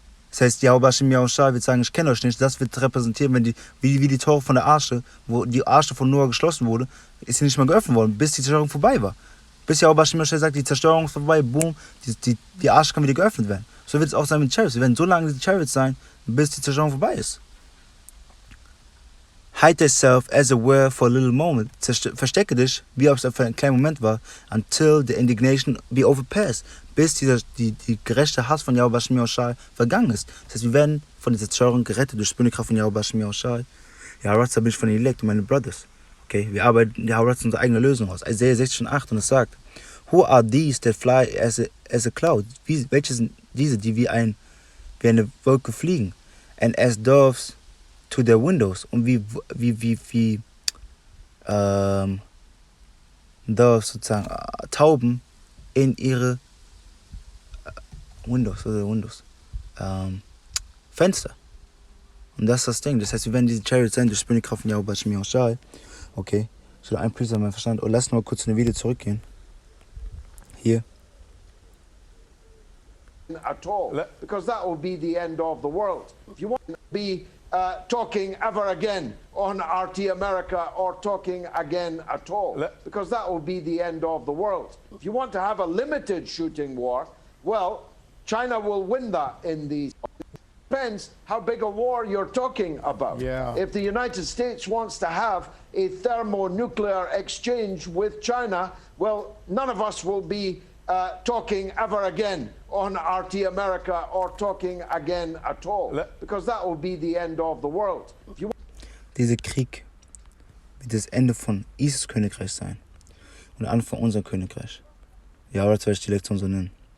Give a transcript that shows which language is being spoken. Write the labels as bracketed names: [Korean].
[German] Das heißt, YAHAWASHI wird sagen, ich kenne euch nicht. Das wird repräsentieren, wenn wie die Tore von der Arche, wo die Arche von Noah geschlossen wurde, ist sie nicht mehr geöffnet worden, bis die Zerstörung vorbei war. Bis YAHAWASHI sagt, die Zerstörung ist vorbei, boom, die Arche kann wieder geöffnet werden. So wird es auch sein mit den Chariots. Wir werden so lange die Chariots sein, bis die Zerstörung vorbei ist. [English] Hide thyself as it were for a little moment. [German] Verstecke dich, wie ob es für einen kleinen Moment war, [English] until the indignation be overpassed. [German] Bis die gerechte Hass von YAHAWASHI vergangen ist. Das heißt, wir werden von dieser Zerstörung gerettet durch die Kraft von YAHAWASHI. Ja, Ratza bin ich von den Elect und meine Brothers. Okay, wir arbeiten ja Ratza unsere eigene Lösung aus. [English] Isaiah 16,8, [German] und es sagt, [English] who are these that fly as a cloud? [German] Welche sind diese, die wie eine Wolke fliegen? [English] And as doves to their windows, [German] und wie Doves sozusagen Tauben in ihre Windows, Fenster. Und das ist das Ding. Das heißt, wir werden diese Chariots sein durch die Kraft von YAHAWASHI. Okay, ich will ein Priester mein Verstand. Und lass mal kurz in das Video zurückgehen. Hier. [English] At all, because that will be the end of the world. If you want to be talking ever again on RT America or talking again at all, because that will be the end of the world. If you want to have a limited shooting war, well, China will win that in the... Depends how big a war you're talking about. Yeah. If the United States wants to have a thermonuclear exchange with China, well, none of us will be talking ever again on RT America or talking again at all, because that will be the end of the world. [German] Dieser Krieg wird das Ende von Isis Königreich sein und der Anfang von unserem Königreich. Ja, oder soll ich die Lektion so nennen?